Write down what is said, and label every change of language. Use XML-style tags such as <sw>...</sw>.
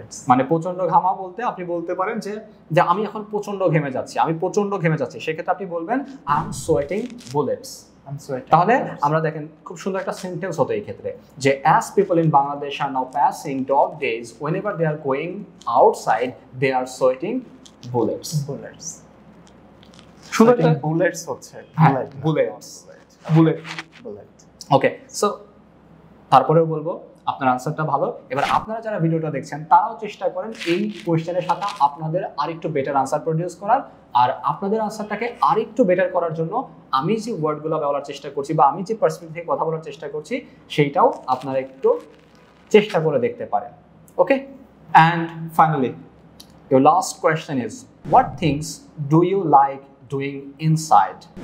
<bn>মানে প্রচন্ড ঘামা বলতে আপনি বলতে পারেন যে আমি এখন প্রচন্ড ঘেমে যাচ্ছি, সেক্ষেত্রে আপনি বলবেন</bn> <en>I am sweating bullets.</en> <bn>তাহলে আমরা দেখেন খুব সুন্দর একটা সেন্টেন্স হতো এই ক্ষেত্রে যে</bn> <en>as people in Bangladesh are now passing dog days, whenever they are going outside they are sweating bullets.</en> <bn>সুন্দর বুলেটস হচ্ছে বুলেট। ওকে, সো তারপরেও বলবো আপনার আনসারটা ভালো। এবার আপনারা যারা ভিডিওটা দেখছেন তারাও চেষ্টা করেন এই কোয়েশ্চেনের সাথে আপনাদের আরেকটু বেটার আনসার প্রডিউস করার। আর আপনাদের আনসারটাকে আরেকটু বেটার করার জন্য আমি যে ওয়ার্ডগুলো বলার চেষ্টা করছি বা আমি যে পার্সপেক্টিভ থেকে কথা বলার চেষ্টা করছি সেইটাও আপনারা একটু চেষ্টা করে দেখতে পারেন।</bn> <en>Okay, and finally your last question is, what things do you like doing inside?</en>